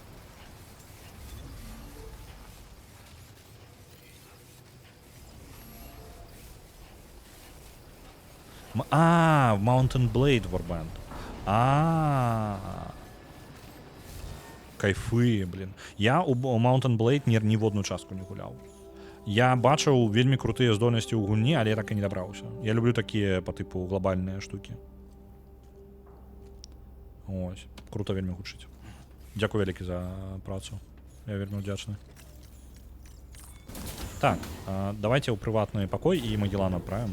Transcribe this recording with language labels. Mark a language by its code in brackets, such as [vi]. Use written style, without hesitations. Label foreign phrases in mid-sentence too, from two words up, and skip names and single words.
[be] Mountain Blade Warband. [ru] Кайфы, блин. [be] Я у Mountain Blade ні в одну частку не гуляў. Я бачыў вельмі крутыя здольнасці ў гульні, але я так і не дабраўся. Я люблю такія па тыпу глобальныя штукі. Ось, круто вельмі гучыць. Дзякую вялікі за працу. Я вельмі удзячны. Так, давайте ў прыватны пакой і Магеллана адправім.